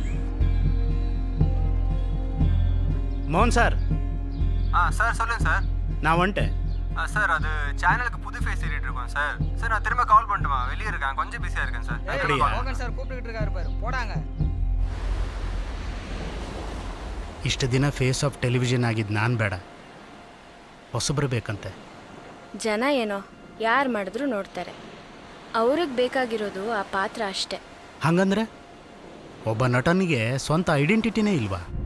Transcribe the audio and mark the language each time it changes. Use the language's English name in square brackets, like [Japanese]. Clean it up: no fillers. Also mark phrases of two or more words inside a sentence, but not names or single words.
[Tamil] மோகன் சார். சார் சொல்லுங்கள் சார். நான் வந்துட்டேன். சார் அது சேனலுக்கு புது ஃபேஸ் ஏறிட்டு இருக்கோம் சார். சார் நான் திரும்ப கால் பண்ணட்டுமா? வெளியே இருக்கேன், கொஞ்சம் பிஸியாக இருக்கேன் சார். அப்படியா? சார் கூப்பிட்டுக்கிட்டு இருக்காரு பாரு, போடாங்க. [Kannada] ಇಷ್ಟು ದಿನ [English] face of television [Kannada] ಆಗಿದ್ದು ನಾನು ಬೇಡ, ಹೊಸಬ್ರು ಬೇಕಂತೆ. ಜನ ಏನೋ ಯಾರು ಮಾಡಿದ್ರು ನೋಡ್ತಾರೆ. ಅವ್ರಿಗೆ ಬೇಕಾಗಿರೋದು ಆ ಪಾತ್ರ ಅಷ್ಟೇ. ಹಂಗಂದ್ರೆ ಒಬ್ಬ ನಟನಿಗೆ ಸ್ವಂತ ಐಡೆಂಟಿಟಿನೇ ಇಲ್ವಾ?